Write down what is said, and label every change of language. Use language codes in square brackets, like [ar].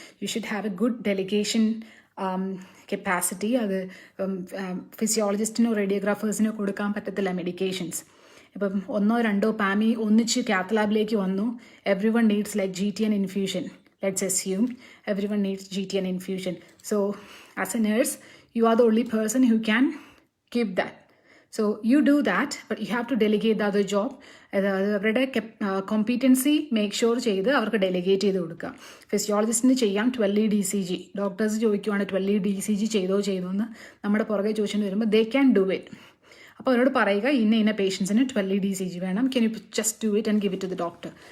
[en] You should have a good delegation capacity. [ml] അത് ഫിസിയോളജിസ്റ്റിനോ റേഡിയോഗ്രാഫേഴ്സിനോ കൊടുക്കാൻ പറ്റത്തില്ല മെഡിക്കേഷൻസ്. ഇപ്പം 1-2 പാമി ഒന്നിച്ച് കാത്ത് ലാബിലേക്ക് വന്നു, [en] everyone needs like [ml] GTN infusion. [en] Let's assume everyone needs GTN infusion. So as a nurse, you are the only person who can give that. So you do that, but you have to delegate the other job. [ml] അവരുടെ competency make sure ചെയ്ത് അവർക്ക് delegate ചെയ്ത് കൊടുക്കുക. ഫിസിയോളജിസ്റ്റിന് ചെയ്യാം 12 DCG. Doctors ചോദിക്കുവാണ് 12 DCG ചെയ്തോ എന്ന് നമ്മുടെ പുറകെ ചോദിച്ചുകൊണ്ട് വരുമ്പോൾ [en] They can do it. [ml] അപ്പോൾ അവരോട് പറയുക ഇന്ന പേഷ്യൻസിന് 12 DCG വേണം, [en] Can you just do it and give it to the doctor.